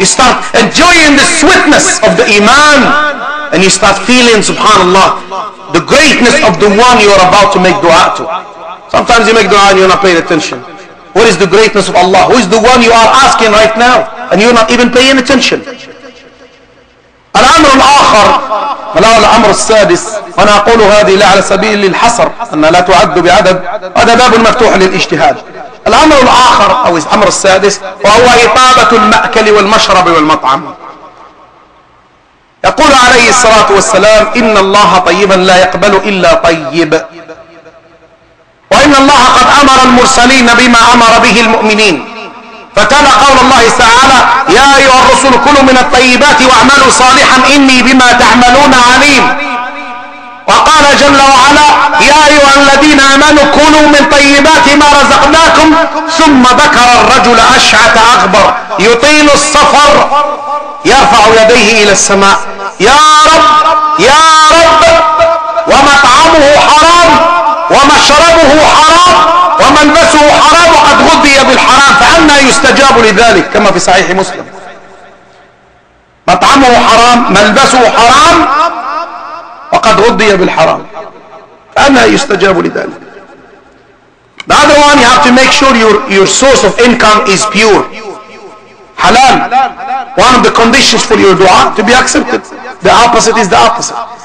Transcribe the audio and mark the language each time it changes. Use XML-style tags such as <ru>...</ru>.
<en>You start enjoying the sweetness of the iman. And you start feeling, subhanallah, the greatness of the one you are about to make dua to. Sometimes you make dua and you're not paying attention. What is the greatness of Allah? Who is the one you are asking right now? And you're not even paying attention.</en> <ar>الأمر الآخر، ولا الأمر السادس، وأنا أقول هذه لا على سبيل الحصر أن لا تعد بعدد، هذا باب مفتوح للاجتهاد. الأمر الآخر أو الأمر السادس وهو إطابة المأكل والمشرب والمطعم. يقول عليه الصلاة والسلام إن الله طيبا لا يقبل إلا طيب، وإن الله قد أمر المرسلين بما أمر به المؤمنين، فتلا قول الله تعالى يا أيها الرسل كلوا من الطيبات واعملوا صالحا إني بما تعملون عليم. وقال جل وعلا يا أيها الذين آمنوا كلوا من طيبات ما رزقناكم، ثم ذكر الرجل أشعث أغبر يطيل السفر يرفع يديه إلى السماء يا رب يا رب، ومطعمه حرام ومشربه حرام وملبسه حرام وقد غذي بالحرام، فأنى يستجاب لذلك؟ كما في صحيح مسلم. مطعمه حرام ملبسه حرام وقد غذي بالحرام، فأنى يستجاب لذلك؟</ar> <en>The other one, you have to make sure your source of income is pure, halal. One of the conditions for your dua to be accepted. The opposite is the opposite.</en>